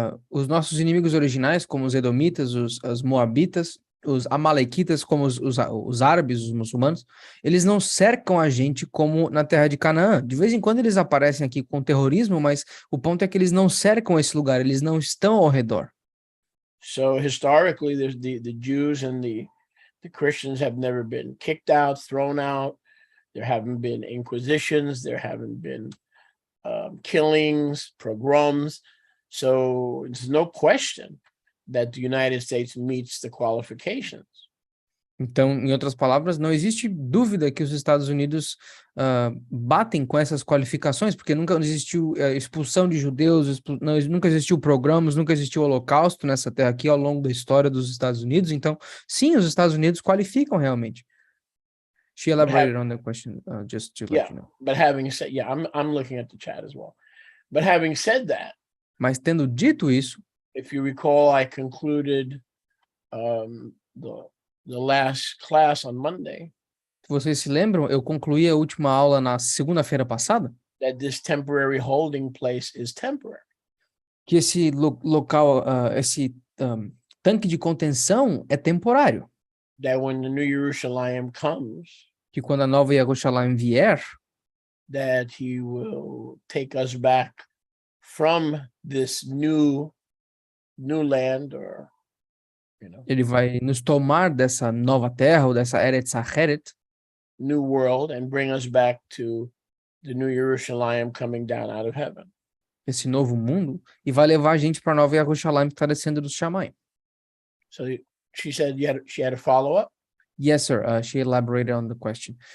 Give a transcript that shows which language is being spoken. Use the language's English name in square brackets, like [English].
[Portuguese] Os nossos inimigos originais, como os edomitas, os moabitas, os amalequitas, como os árabes, os muçulmanos, eles não cercam a gente como na terra de Canaã. De vez em quando eles aparecem aqui com terrorismo, mas o ponto é que eles não cercam esse lugar, eles não estão ao redor. [English] So historically, there's the Jews and the Christians have never been kicked out, thrown out. There haven't been inquisitions. There haven't been killings, pogroms. So there's no question that the United States meets the qualifications. [Portuguese] Então, em outras palavras, não existe dúvida que os Estados Unidos batem com essas qualificações, porque nunca existiu expulsão de judeus, nunca existiu programas, nunca existiu holocausto nessa terra aqui ao longo da história dos Estados Unidos. Então, sim, os Estados Unidos qualificam realmente. [English] She elaborated on the question, just to let you know. But having said, I'm looking at the chat as well. But having said that, [Portuguese] mas tendo dito isso, [English] if you recall, I concluded the last class on Monday. [Portuguese] Se vocês se lembram, eu concluí a última aula na segunda-feira passada. [English] That this temporary holding place is temporary. [Portuguese] Que esse local, esse tanque de contenção é temporário. [English] That when the New Jerusalem comes, [Portuguese] que quando a nova Jerusalém vier, [English] that he will take us back from this new land, or [Portuguese] ele vai nos tomar dessa nova terra ou dessa Eretz Acheret, [English] new world, and bring us back to the New Jerusalem coming down out of heaven. [Portuguese] Esse novo mundo, e vai levar a gente para a nova Jerusalém que está descendo do Shamayim. [English] So she said she had a follow-up? Yes, sir. She elaborated on the question.